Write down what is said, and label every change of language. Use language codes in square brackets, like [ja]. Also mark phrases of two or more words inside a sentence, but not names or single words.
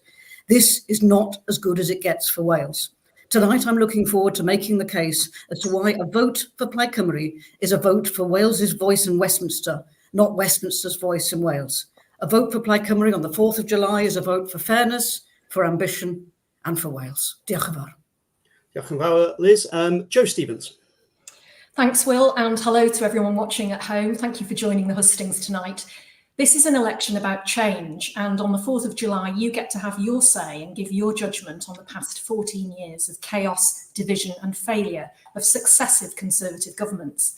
[en] This is not as good as it gets for Wales. Tonight, I'm looking forward to making the case as to why a vote for Plaid Cymru is a vote for Wales's voice in Westminster, not Westminster's voice in Wales. A vote for Plaid Cymru on the 4th of July is a vote for fairness, for ambition, and for Wales. [cy] Diolch yn fawr. Diolch yn fawr, Liz. Joe Stevens. [en] Thanks, Will, and hello to everyone watching at home. Thank you for joining the hustings tonight. This is an election about change, and on the 4th of July, you get to have your say and give your judgment on the past 14 years of chaos, division and failure of successive Conservative governments.